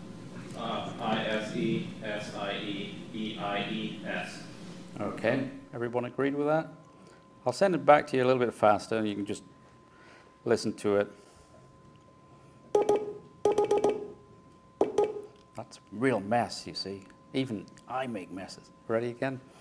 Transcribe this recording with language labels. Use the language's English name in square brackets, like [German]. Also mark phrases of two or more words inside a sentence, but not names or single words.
[English] I-S-E-S-I-E-E-I-E-S. Okay, everyone agreed with that? I'll send it back to you a little bit faster and you can just listen to it. That's a real mess, you see. Even I make messes. Ready again?